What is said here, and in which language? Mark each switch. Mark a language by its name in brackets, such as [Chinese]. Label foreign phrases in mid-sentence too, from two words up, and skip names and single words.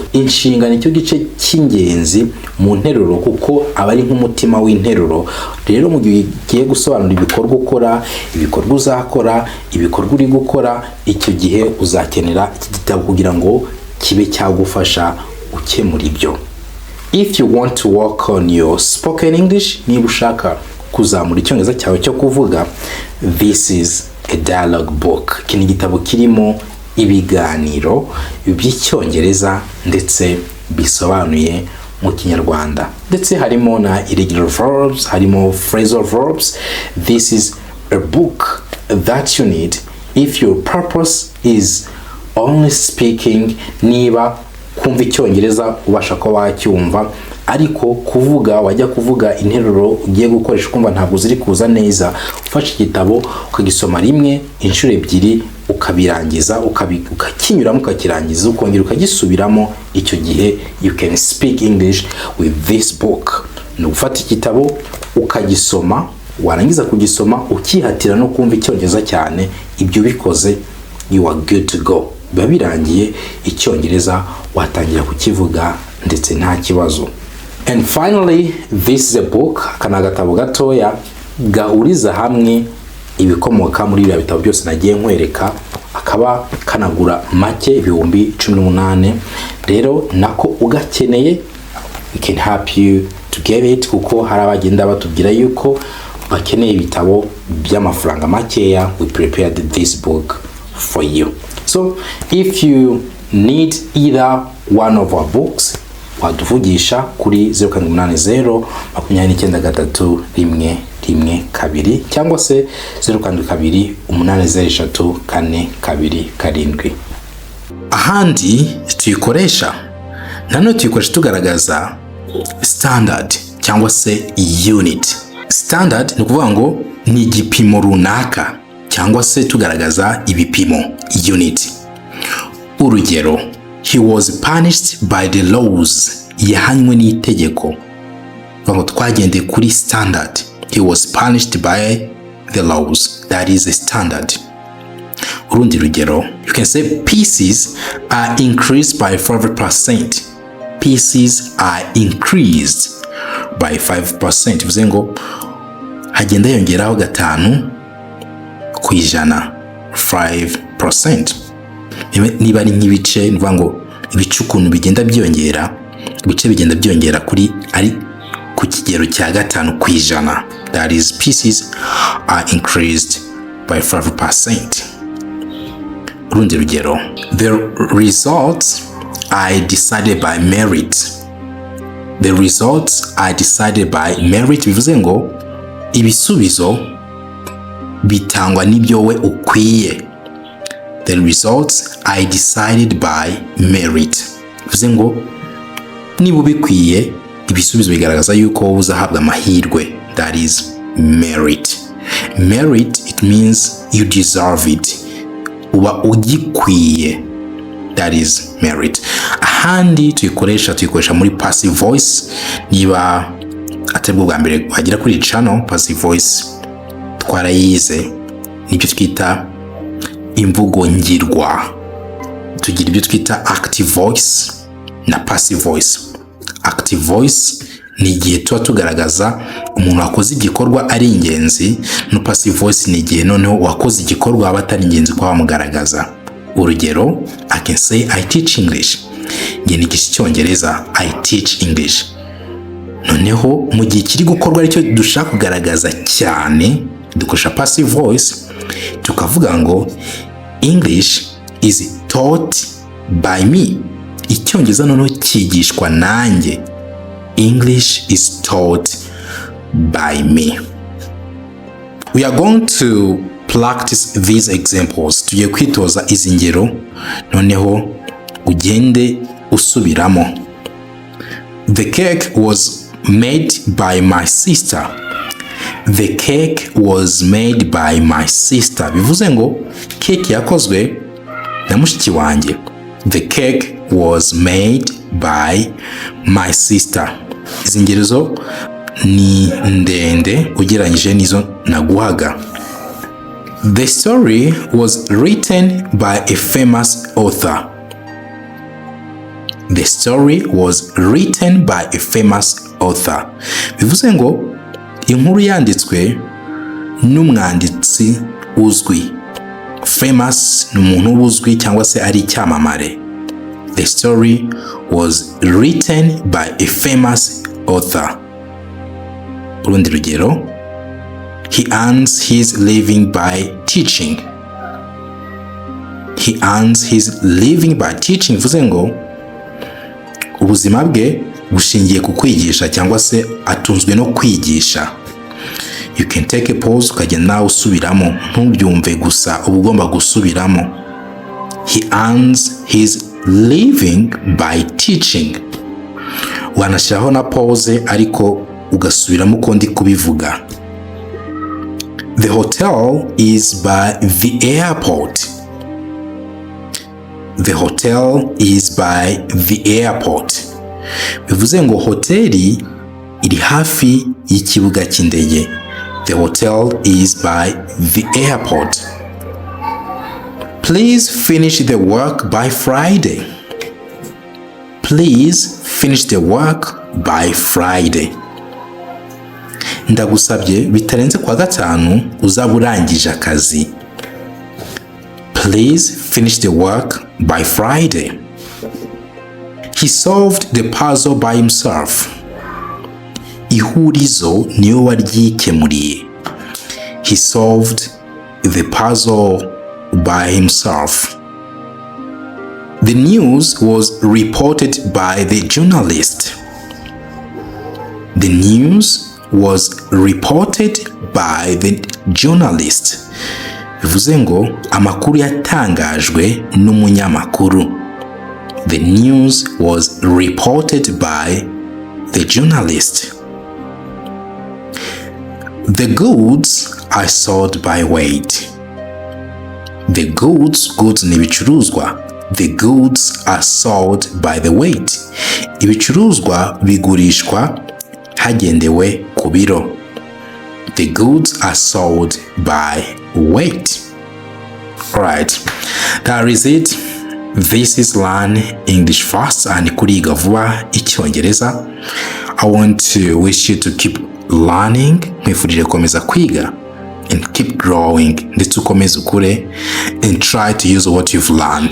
[Kinyarwanda] Inshinga nicyo gice cy'ingenzi mu nteruro, kuko aba ari nk'umutima w'interuro. Rero mu gihe ugiye gusobanura ibikorwa ukora, ibikorwa uzakora, ibikorwa uri gukora, icyo gihe uzakenera iki gitabo kugira ngo kibe cyagufasha ukemura ibyo. [English] If you want to work on your spoken English, [Kinyarwanda] niba ushaka kuzamura icyongereza cyawe cyo kuvuga, [English] this is a dialogue book. [Kinyarwanda] Iki ni igitabo kirimo ibiganiro by'icyongereza ndetse bisobanuye mu Kinyarwanda. Ndetse harimo na [English] irregular verbs, [Kinyarwanda] harimo [English] phrasal verbs. This is a book that you need if your purpose is only speaking. [Kinyarwanda] Niba kumva icyongereza ubasha ko wacyumva, ariko kuvuga wajya kuvuga interuro ugiye gukoresha kumva ntabwo ziri kuza neza, ufashe igitabo ukagisoma rimwe, inshuro ebyiri, ukabirangiza, ukakinyuramo, ukakirangiza, ukongera ukagisubiramo. Icyo gihe [English] you can speak English with this book. [Kinyarwanda] Ni ufata igitabo ukagisoma, warangiza kugisoma ukihatira no kumva icyongereza cyane. Ibyo bikoze, [English] you are good to go. [Kinyarwanda] Biba birangiye, icyongereza watangira kukivuga ndetse nta kibazo. [English] And finally, this is a book, [Kinyarwanda] kana gatabo gatoya gahuriza hamwe ibikomoka muri bya bitabo byose nagiye nkwereka, akaba kanagura make ibihumbi 18. Rero nako ugakeneye, [English] we can help you to get it, [Kinyarwanda] kuko hari abagenda batubwira yuko bakeneye ibitabo by'amafaranga makeya. [English] We prepared this book for you. So if you need either one of our books, [Kinyarwanda] waduvugisha kuri 0780 293112 cyangwa se 0728034227. Ahandi tuyikoresha nanone tuyikoresha tugaragaza standard cyangwa se unit. Standard ni ukuvuga ngo ni igipimo runaka, cyangwa se tugaragaza ibipimo, unit. Urugero, [English] he was punished by the laws. [Kinyarwanda] Yahanywe n'itegeko. Ngo twagende kuri standard. [English] He was punished by the laws. That is a standard. [Kinyarwanda] Urundi rugero, [English] you can say pieces are increased by 5%. Pieces are increased by 5%. [Kinyarwanda] Bivuze ngo hagenda yongeraho 5%. 5%. Niba ari nk'ibice, nivuga ngo ibice ukuntu bigenda byongera, ibice bigenda byongera kuri ari ku kigero cya 5%. [English] That is, pieces are increased by 5%. [Kinyarwanda] Urundi rugero, [English] the results are decided by merit. The results are decided by merit. [Kinyarwanda] Bivuze ngo ibisubizo bitangwa n'ibyo we ukwiye. [English] The results are decided by merit. [Kinyarwanda] Bivuze ngo niba ubikwiye ibisubizo bigaragaza yuko wowe uzahabwa amahirwe. [English] That is merit. Merit, it means you deserve it. [Kinyarwanda] Uba ugikwiye. [English] That is merit. [Kinyarwanda] Ahandi tuyikoresha muri [English] passive voice. [Kinyarwanda] Niba atari bwa mbere wagira kuri channel, [English] passive voice [Kinyarwanda] twarayize. Nibyo twita imvugo ngirwa. Tugira ibyo twita [English] active voice [Kinyarwanda] na [English] passive voice. Active voice [Kinyarwanda] ni igihe tuba tugaragaza umuntu wakoze igikorwa ari ingenzi, no [English] passive voice [Kinyarwanda] ni igihe noneho wakoze igikorwa aba atari ingenzi kwa bamugaragaza. Urugero, [English] I can say I teach English. [Kinyarwanda] Nge nigisha Icyongereza, [English] I teach English. [Kinyarwanda] Noneho mu gihe kiri gukorwa aricyo dushaka kugaragaza cyane, dukoresha [English] passive voice [Kinyarwanda] tukavuga ngo [English] English is taught by me. [Kinyarwanda] Icyongereza noneho kigishwa nanjye. [English] English is taught by me. We are going to practice these examples. [Kinyarwanda] Tugiye kwitoza izi ngero noneho ugende usubiramo. [English] The cake was made by my sister. The cake was made by my sister. [Kinyarwanda] Bivuze ngo cake yakozwe na mushiki wanjye. [English] The cake was made by my sister. [Kinyarwanda] Izi ngero zo ni ndende ugereranyije nizo naguhaga. [English] The story was written by a famous author. The story was written by a famous author. [Kinyarwanda] Bivuze ngo inkuru yanditswe n'umwanditsi uzwi. Famous ni umuntu uzwi cyangwa se ari icyamamare. [English] The story was written by a famous author. [Kinyarwanda] Urundi rugero, [English] he earns his living by teaching. He earns his living by teaching. [Kinyarwanda] Bivuze ngo ubuzima bwe bushingiye ku kwigisha cyangwa se atunzwe no kwigisha. [English] You can take a pause [Kinyarwanda] ukagenda nawe usubiramo, ntubyumve gusa, uba ugomba gusubiramo. [English] He earns his living by teaching. [Kinyarwanda] Wanashyiraho na pause ariko ugasubiramo uko ndi kubivuga. [English] The hotel is by the airport. The hotel is by the airport. [Kinyarwanda] Bivuze ngo hoteli iri hafi y'ikibuga cy'indege. [English] The hotel is by the airport. Please finish the work by Friday. Please finish the work by Friday. [Kinyarwanda] Ndagusabye bitarenze kwa gatanu uzaba urangije akazi. [English] Please finish the work by Friday. He solved the puzzle by himself. [Kinyarwanda] Ihurizo niyo waryikemuriye. [English] He solved the puzzle by himself. The news was reported by the journalist. The news was reported by the journalist. [Kinyarwanda] Bivuze ngo amakuru yatangajwe n'umunyamakuru. [English] The news was reported by the journalist. The goods are sold by weight. The goods [Kinyarwanda] ni ibicuruzwa. [English] The goods are sold by the weight. [Kinyarwanda] Ibicuruzwa bigurishwa hagendewe ku biro. [English] The goods are sold by weight. Alright, that is it. This is Learn English Fast and Kuvuga Vuba Icyongereza. I want to wish you to keep learning, [Kinyarwanda] mwifurije komeza kwiga [English] and keep growing, [Kinyarwanda] ndetse ukomeze ukure [English] and try to use what you've learned.